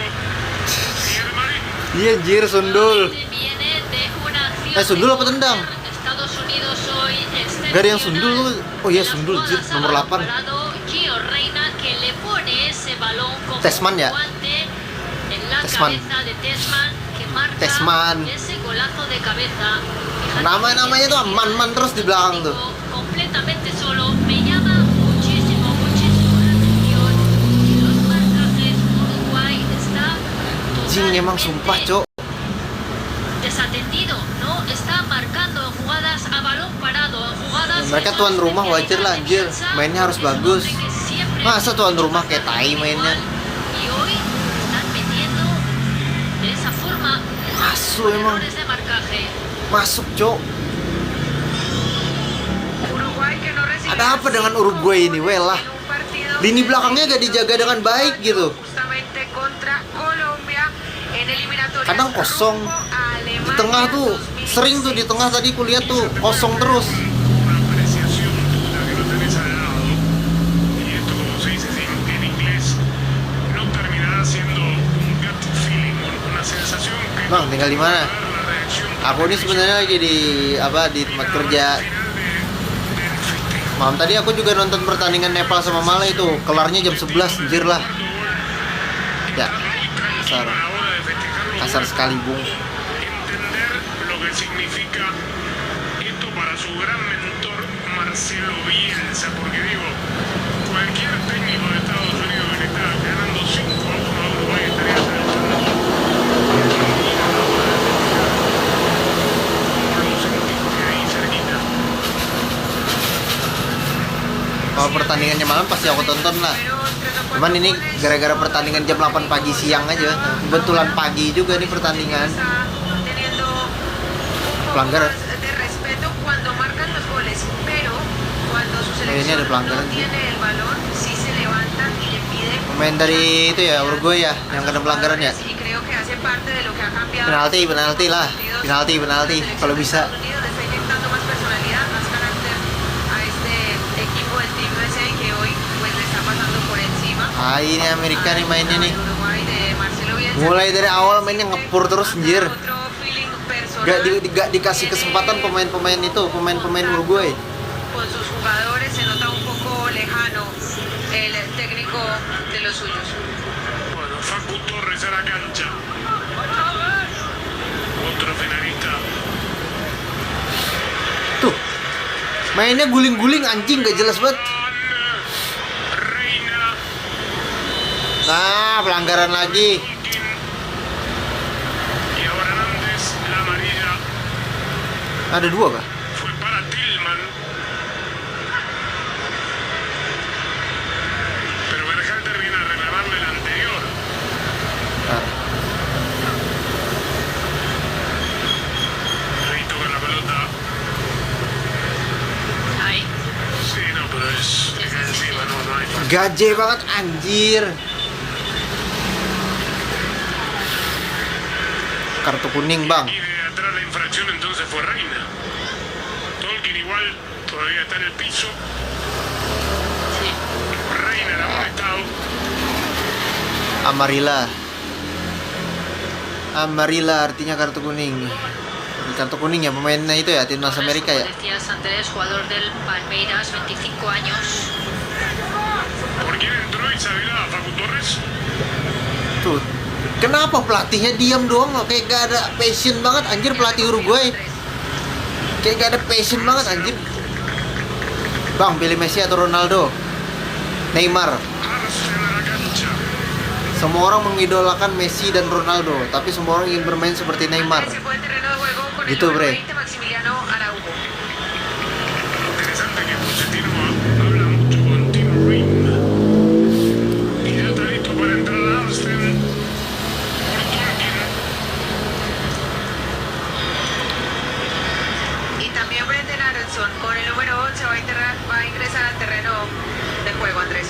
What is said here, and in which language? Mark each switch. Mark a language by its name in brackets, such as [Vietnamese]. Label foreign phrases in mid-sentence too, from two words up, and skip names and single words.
[Spanish] Y el Marín. [Indonesian] Iya anjir sundul. [Spanish] viene de una acción [Indonesian] Sundul apa [Spanish] de [Indonesian] tendang? [Spanish] córner. Estados Unidos hoy [Indonesian] Gak ada yang sundul. Oh iya sundul anjir, nomor 8. [Spanish] Gio Reina que le pone ese balón con [Indonesian] Tesman ya? [Spanish] guante en la [Indonesian] Tesman. [Spanish] cabeza de Tesman que marca [Indonesian] Tesman. [Spanish] ese golazo de cabeza. Fíjate [Indonesian] Nama-namanya [Spanish] que [Indonesian] tuh man terus di belakang tuh. [Spanish] completamente solo me llama muchísimo la atención que los marcas [Indonesian] Anjing emang sumpah, Cok. [Spanish] Desatendido, no está marcando en jugadas a balón parado, en jugadas. [Indonesian] Mereka tuan rumah, wajar lah, anjir. Mainnya harus bagus. Masa tuan rumah kayak tai mainnya? [Spanish] Y hoy están metiendo de esa forma [Indonesian] Masuk emang. [Spanish] errores de marcaje. [Indonesian] Masuk, Cok. [Spanish] Uruguay que no recibe [Indonesian] Ada apa dengan Uruguay ini, weh lah. [Spanish] en un partido [Indonesian] Lini belakangnya gak dijaga dengan baik gitu. [Spanish] justamente contra Colombia en eliminatorias [Indonesian] Kadang kosong. [Spanish] rumbo a [Indonesian] Di [Spanish] Alemania [Indonesian] tengah tuh, sering tuh di tengah tadi kulihat tuh kosong terus. [Spanish] Una apreciación la que no tenés al lado. Y esto, como se dice en inglés, no terminará siendo un [English] gut feeling, [Spanish] una sensación que [Indonesian] Bang, tinggal di mana? [Spanish] va a dar la reacción [Indonesian] Aku ini sebenarnya lagi di di tempat kerja. [Spanish] final del festejo. [Indonesian] Malam tadi aku juga nonton pertandingan Nepal sama Malai itu. Kelarnya jam 11, anjir lah. Ya, kasar. [Spanish] A la hora de festejarlo, [Indonesian] Kasar sekali, Bung. [Spanish] entender lo que significa esto para su gran mentor Marcelo Bielsa, porque digo, cualquier técnico de Estados Unidos que le está ganando 5-1 a Uruguay estaría saltando. Lo sentiste ahí cerquita. [Indonesian] Kalau pertandingannya malam pasti aku tonton lah. Cuman ini gara-gara pertandingan jam 8 pagi siang aja. Kebetulan pagi juga nih pertandingan. [Spanish] teniendo un poco [Indonesian] Pelanggaran. [Spanish] más de respeto cuando marcan los goles, pero cuando su [Indonesian] ini ada [Spanish] selección no [Indonesian] pelanggaran sih. [Spanish] tiene el balón, sí se levanta y le pide [Indonesian] Pemain dari itu ya Uruguay ya yang kena pelanggaran ya. [Spanish] y creo que hace parte de lo que ha cambiado. [Indonesian] Penalti lah. Penalti kalau bisa. [Spanish] Estados Unidos le está inyectando más personalidad, más carácter a este equipo del Team USA que hoy pues le está pasando por encima. [Indonesian] Ah, ini Amerika nih mainnya nih. [Spanish] El Uruguay de Marcelo Bielsa. [Indonesian] Mulai dari awal mainnya ngepur terus anjir. [Spanish] Otro feeling personal. [Indonesian] Gak dikasih kesempatan pemain-pemain itu, pemain-pemain Uruguay. [Spanish] Con sus jugadores se nota un poco lejano el técnico de los suyos. Bueno, Facu Torres a la cancha. Otro finalista. [Indonesian] Tuh. Mainnya guling-guling anjing gak jelas banget. [Spanish] Reina. [Indonesian] Nah, pelanggaran lagi. [Spanish] Tolkien. Y ahora Nández, la amarilla [Indonesian] Ada dua kah? [Spanish] fue para Tillman. Pero Berhalter viene a reclamarle el anterior. [Indonesian] Nah, [Spanish] Ahí toca la pelota. Ahí. Sí, no, pero es encima, no hay falta. [Indonesian] gaje banget anjir. Kartu kuning, Bang. [Spanish] Y de atrás la infracción entonces fue Reina. Tolkien igual todavía está en el piso. Sí. Reina en amonestado. [Indonesian] Amarilla artinya kartu kuning. Kartu kuning ya pemainnya itu ya timnas Amerika ya. [Spanish] Como decías antes, jugador del Palmeiras, 25 años. ¿Por quién entró Isabela? ¿Facu Torres? [Indonesian] Tuh. Kenapa pelatihnya diam doang loh? Kayak gak ada passion banget anjir pelatih Uruguay. Kayak gak ada passion banget anjir. Bang, pilih Messi atau Ronaldo? Neymar. [Spanish] Arsen a la cancha. [Indonesian] Semua orang mengidolakan Messi dan Ronaldo, tapi semua orang ingin bermain seperti Neymar. [Spanish] Se fue al terreno de juego con el [Indonesian] Gitu, [Spanish] número [Indonesian] bre. [Spanish] 20, Maximiliano Araujo. Interesante que Pochettino habla mucho con Tim Ring. Y ya está listo para entrar a Arsen. Por Tolkien. Y también Brendan Aronson con el número 11 va a ingresar al terreno de juego, Andrés.